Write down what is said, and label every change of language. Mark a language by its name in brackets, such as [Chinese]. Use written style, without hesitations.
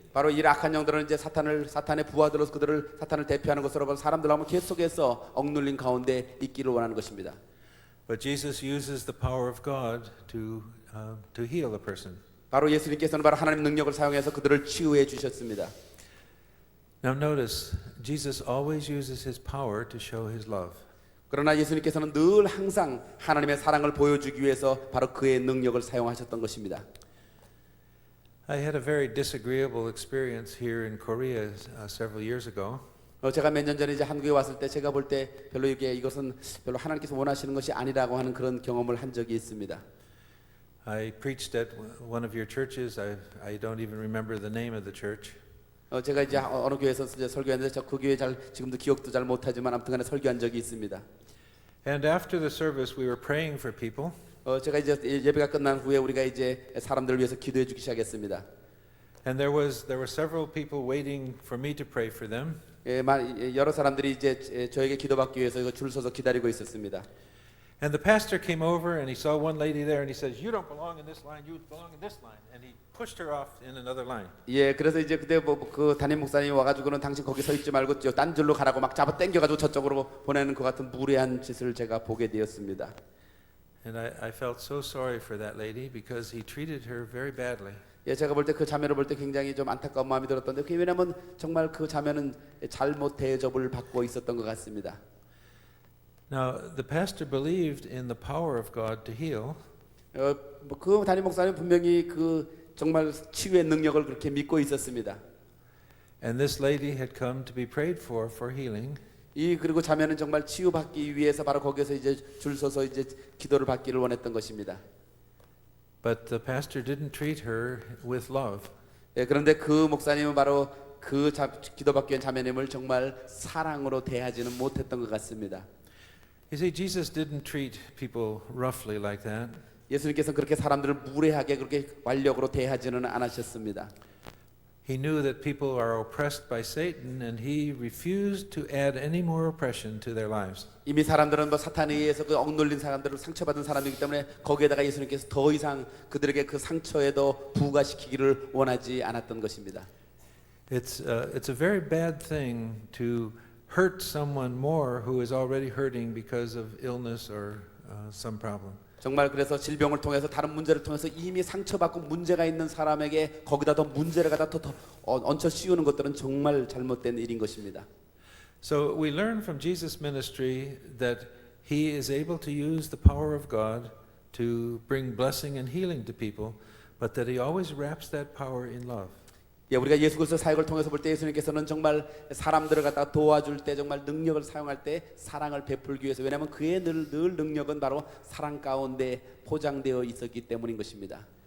[Korean] 바로 이 악한 영들은 이제 사탄의 부하들로서 사탄을 대표하는 것으로 사람들 하면 계속해서 억눌린 가운데 있기를 원하는 것입니다. [English] But Jesus uses the power of God to heal a person. [Korean] 바로 예수님께서는 바로 하나님 능력을 사용해서 그들을 치유해 주셨습니다. [English] Now notice, Jesus always uses his power to show his love. [Korean] 그러나 예수님께서는 늘 항상 하나님의 사랑을 보여주기 위해서 바로 그의 능력을 사용하셨던 것입니다. [English] I had a very disagreeable experience here in Korea several years ago. [Korean] 제가 몇 년 전에 이제 한국에 왔을 때 제가 볼 때 별로 이것은 별로 하나님께서 원하시는 것이 아니라고 하는 그런 경험을 한 적이 있습니다. [English] I preached at one of your churches. I don't even remember the name of the church. [Korean] 제가 이제 어느 교회에서 이제 설교했는데 그 교회 지금도 기억도 잘 못하지만 아무튼간에 설교한 적이 있습니다. [English] And after the service, we were praying for people. [Korean] 제가 이제 예배가 끝난 후에 우리가 이제 사람들을 위해서 기도해 주기 시작했습니다. [English] And there were several people waiting for me to pray for them. [Korean] 여러 사람들이 이제 저에게 기도받기 위해서 이거 줄 서서 기다리고 있었습니다. [English] And the pastor came over and he saw one lady there and he says, "You don't belong in this line. You belong in this line." And he pushed her off in another line. [Korean] 예, 그래서 이제 그때 그 담임 목사님이 와가지고는 당신 거기 서 있지 말고 딴 줄로 가라고 막 잡아 당겨가지고 저쪽으로 보내는 것 같은 무례한 짓을 제가 보게 되었습니다. [English] And I felt so sorry for that lady because he treated her very badly. [Korean] 예, 제가 볼 때 그 자매를 볼 때 굉장히 좀 안타까운 마음이 들었던데 그게 왜냐면 정말 그 자매는 잘못 대접을 받고 있었던 것 같습니다. [English] Now, the pastor believed in the power of God to heal. [Korean] 그 담임 목사님 분명히 그 정말 치유의 능력을 그렇게 믿고 있었습니다. [English] And this lady had come to be prayed for healing. [Korean] 그리고 자매는 정말 치유받기 위해서 바로 거기서 이제 줄 서서 이제 기도를 받기를 원했던 것입니다. [English] But the pastor didn't treat her with love. [Korean] 예, 그런데 그 목사님은 바로 그 기도받기 위한 자매님을 정말 사랑으로 대하지는 못했던 것 같습니다. [English] You see, Jesus didn't treat people roughly like that. [Korean] 예수님께서는 그렇게 사람들을 무례하게 그렇게 완력으로 대하지는 않으셨습니다. [English] He knew that people are oppressed by Satan, and he refused to add any more oppression to their lives. [Korean] 이미 사람들은 뭐 사탄에 의해서 그 억눌린 사람들을 상처받은 사람이기 때문에 거기에다가 예수님께서 더 이상 그들에게 그 상처에도 부과시키기를 원하지 않았던 것입니다. [English] It's a very bad thing to hurt someone more who is already hurting because of illness or some problem. [Korean] 정말 그래서 질병을 통해서 다른 문제를 통해서 이미 상처받고 문제가 있는 사람에게 거기다 더 문제를 갖다 더 얹혀 씌우는 것들은 정말 잘못된 일인 것입니다. [English] So we learn from Jesus' ministry that he is able to use the power of God to bring blessing and healing to people, but that he always wraps that power in love. [Korean] 예, 우리가 예수 그리스도 사역을 통해서 볼 때 예수님께서는 정말 사람들을 갖다가 도와줄 때 정말 능력을 사용할 때 사랑을 베풀기 위해서 왜냐하면 그의 늘 능력은 바로 사랑 가운데 포장되어 있었기 때문인 것입니다.